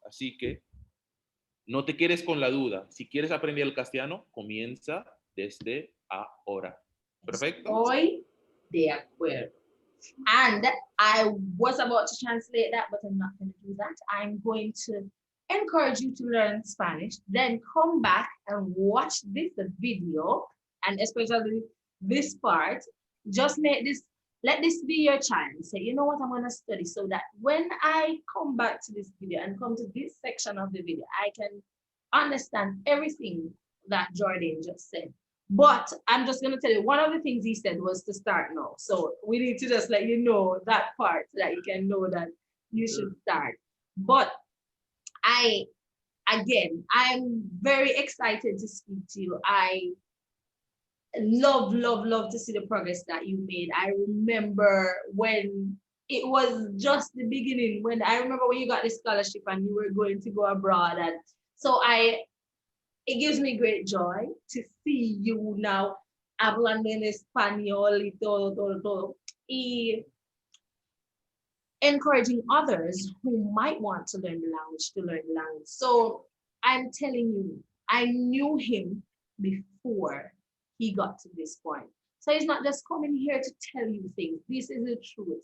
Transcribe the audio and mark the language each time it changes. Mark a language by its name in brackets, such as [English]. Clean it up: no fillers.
[Spanish] Así que no te quedes con la duda. Si quieres aprender el castellano, comienza desde ahora. ¿Perfecto? Estoy de acuerdo. [English] And I was about to translate that, but I'm not going to do that. I'm going to encourage you to learn Spanish, then come back and watch this video, and especially this part. Just let this be your chance. Say, you know what, I'm going to study so that when I come back to this video and come to this section of the video, I can understand everything that Jordane just said. But I'm just going to tell you, one of the things he said was to start now. So we need to just let you know that part so that you can know that you should start. But I, again, I'm very excited to speak to you. I love to see the progress that you made. I remember when it was just the beginning, when I remember when you got the scholarship and you were going to go abroad. And so it gives me great joy to see you now [Spanish] hablando en español y todo. [English] Y encouraging others who might want to learn the language to learn the language. So I'm telling you, I knew him before he got to this point. So he's not just coming here to tell you things. This is the truth.